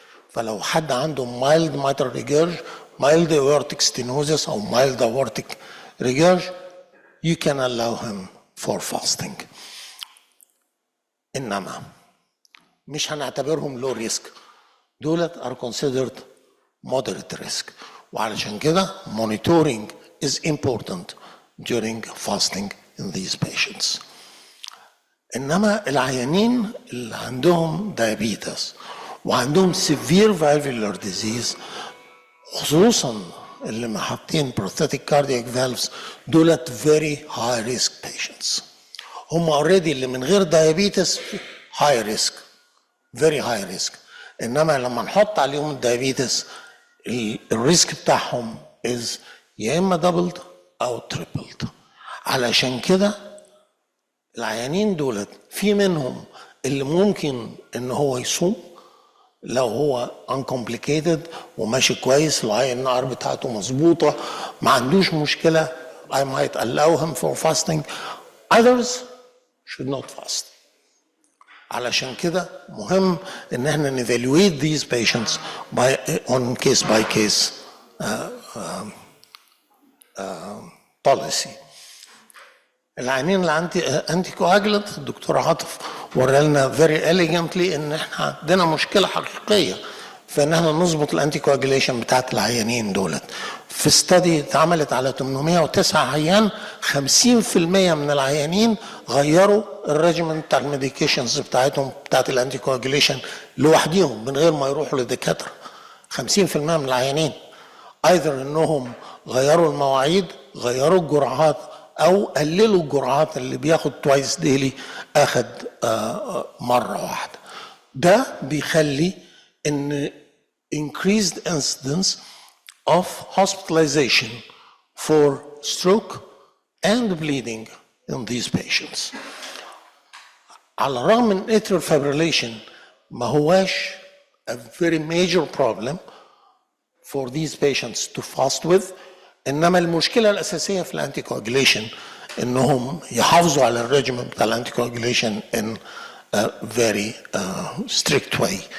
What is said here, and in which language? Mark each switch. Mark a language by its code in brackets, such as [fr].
[ar] فلو حد عنده [en] mild mitral regurg, mild aortic stenosis or mild aortic regurg, you can allow him for fasting. [ar] انما مش هنعتبرهم low risk. [en] دولت are considered moderate risk. [ar] وعلشان كده [en] monitoring is important during fasting in these patients. [ar] انما العيانين اللي عندهم [en] diabetes وعندهم severe valvular disease [ar] خصوصا اللي محطين [en] prosthetic cardiac valves دولت very high risk patients. هم already [ar] اللي من غير [en] diabetes high risk, very high risk. [ar] انما لما نحط عليهم الدايابيتس الريسك بتاعهم is يا اما doubled او tripled. علشان كده العيانين دولت في منهم اللي ممكن ان هو يصوم لو هو uncomplicated وماشي كويس، العين النقر بتاعته مظبوطه، ما عندوش مشكله، [en] I might allow him for fasting. Others should not fast. [ar] علشان كده مهم ان احنا [en] نevaluate these patients on case by case policy. [ar] العيانين الانتي كواجلنت الدكتور عاطف ورى لنا [en] very elegantly [ar] ان احنا عندنا مشكله حقيقيه في ان احنا نظبط الانتي كواجليشن بتاعت العيانين دولت. في استدي اتعملت على 809 عيان 50% من العيانين غيروا الريجيمنت بتاع الميديكيشنز بتاعتهم بتاعت الانتي كواجليشن لوحديهم من غير ما يروحوا لدكاتره. 50% من العيانين ايذر انهم غيروا المواعيد، غيروا الجرعات، او قللوا الجرعات اللي بياخد توايس ديلي اخد مره واحده. ده بيخلي ان [en] increased incidence of hospitalization for stroke and bleeding in these patients. [ar] على الرغم من [en] atrial fibrillation [ar] ما هواش [en] a very major problem for these patients to fast with. [ar] انما المشكله الاساسيه في الانتي كواجليشن انهم يحافظوا على الريجيم بتاع الانتي كواجليشن [en] in a very strict way.